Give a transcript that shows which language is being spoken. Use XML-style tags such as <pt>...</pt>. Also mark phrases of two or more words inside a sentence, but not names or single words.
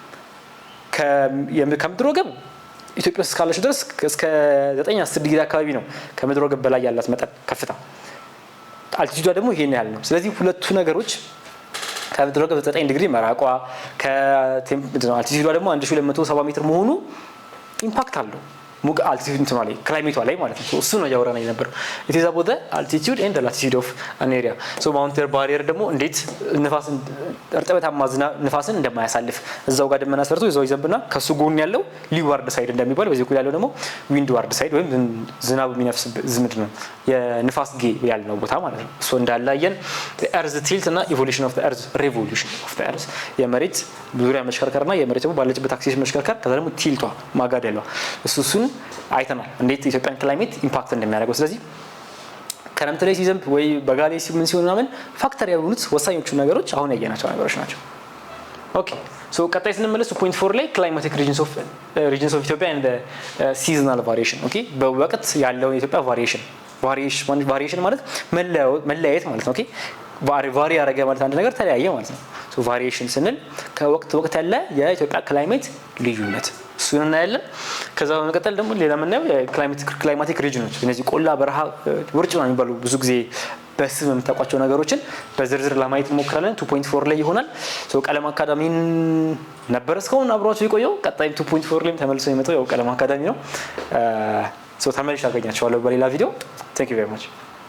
<am>ከምድር ወገብ ኢትዮጵያ ውስጥ ካለች ድረስ እስከ 9-10 ዲግሪ አካባቢ ነው ከምድር ወገብ በላይ ያላት መጠን ከፍታ። አልቲቲዩዷ ደግሞ ይሄን ያህል ነው። ስለዚህ ሁለቱ ነገሮች ከምድር ወገብ 9 ዲግሪ መራቋ አልቲቲዩዷ ደግሞ 1270 ሜትር መሆኑ ኢምፓክት አለው ሙቅ አልቲቲዩድ እንትኗ ላይ ክላይሜቷ ላይ ማለት ነው። እሱ ነው ያወራና የነበረው</am> <en>it is about the altitude and the latitude of an area so boundary barrier</en> <am>ደግሞ እንዴት ንፋስን እርጥበታማ ንፋስን እንደማያሳልፍ እዛው ጋር ደመና ሰርቶ እዛው ይዘብና ከሱ ጎን ያለው</am> <en>leeward side</en> <am>እንደሚባል በዚህ ኩል ያለው ደግሞ</am> <en>wind ward side</en> <am>ወይም ዝናብ የሚነፍስበት ዝምድ ነው የንፋስ ጌ ያለው ቦታ ማለት ነው። ሶ እንዳላየን</am> <en>the earth tilt</en> <am>እና</am> <en>evolution of the earth revolution of the earth</en> <am>የመሬት ዙሪያ መሽከርከርና የመሬት ደግሞ ባለችበት አክሲስ መሽከርከር ከዛ ደግሞ ቲልቷ ማጋደሏ እሱን አይተናል እንዴት ኢትዮጵያን ክላይሜት ኢምፓክት እንደሚያደርገው። ስለዚህ ክረምት ላይ ሲዘንብ ወይ በጋ ላይ ምን ሲሆን ምናምን ፋክተር ያሉት ወሳኞቹ ነገሮች አሁን ያየናቸው ነገሮች ናቸው።</am> <en>okay so</en> <am>ቀጣይ ስንመለስ 2.4 ላይ</am> <en>climatic regions of Ethiopia and the seasonal variation</en> <am>ኦኬ በወቅት ያለው የኢትዮጵያ ቫሪዬሽን ማለት መለያየት ማለት ነው። ኦኬ ቫሪ ያደረገ ማለት አንድ ነገር ተለያየ ማለት ነው። ሶ ቫሪዬሽን ስንል ከወቅት ወቅት ያለ የኢትዮጵያ ክላይሜት ልዩነት እሱን እናያለን። ከዛ በመቀጠል ደግሞ ሌላ የምናየው ክላይማቲክ ሪጅኖች እነዚህ ቆላ፣ በረሃ፣ ውርጭ ነው የሚባሉ ብዙ ጊዜ በስም የምታውቋቸው ነገሮችን በዝርዝር ለማየት እንሞክራለን። 2.4 ላይ ይሆናል። ሶ ቀለም አካዳሚን ነበር እስካሁን አብሯችሁ የቆየው። ቀጣይ 2.4 ላይም ተመልሶ የሚመጣው ያው ቀለም አካዳሚ ነው። ሶ ተመልሼ አገኛችኋለሁ በሌላ ቪዲዮ።</am> <en>Thank you very much.</en>